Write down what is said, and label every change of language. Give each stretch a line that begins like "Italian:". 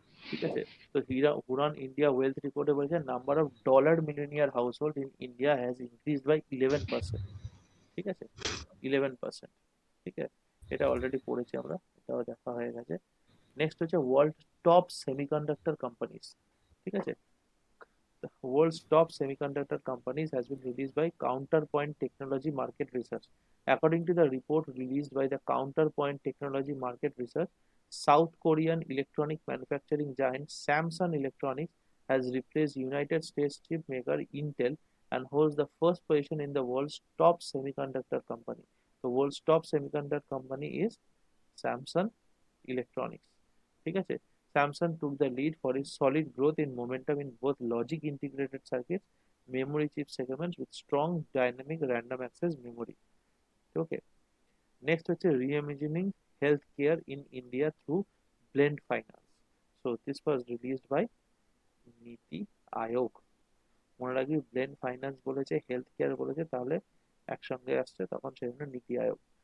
Bangla: ঠিক আছে, তো
English: Hurun India wealth রিপোর্টে বলেছে number of dollar millionaire household in India has increase by 11%।
Bangla: ঠিক আছে, 11%। ঠিক আছে, এটা অলরেডি পড়েছি আমরা, এটাও দেখা হয়ে গেছে।
English: Next হচ্ছে world top semiconductor companies.
Bangla: ঠিক আছে,
English: the world's top semiconductor companies has been released by Counterpoint Technology Market Research. According to the report released by the Counterpoint Technology Market Research, South Korean electronic manufacturing giant Samsung Electronics has replaced United States chip maker Intel and holds the first position in the world's top semiconductor company. The world's top semiconductor company is Samsung Electronics.
Bangla: ঠিক আছে,
English: Samsung took the lead for its solid growth in momentum in both logic integrated circuits, memory chip segments with strong dynamic random access memory. Okay, next হচ্ছে reimagining healthcare in India through blend finance. So this was released by NITI Aayog.
Bangla: মনে রাখবি, blend finance বলেছে, health care বলেছে, তাহলে একসঙ্গে আসছে, তখন সেজন্য নীতি আয়োগ।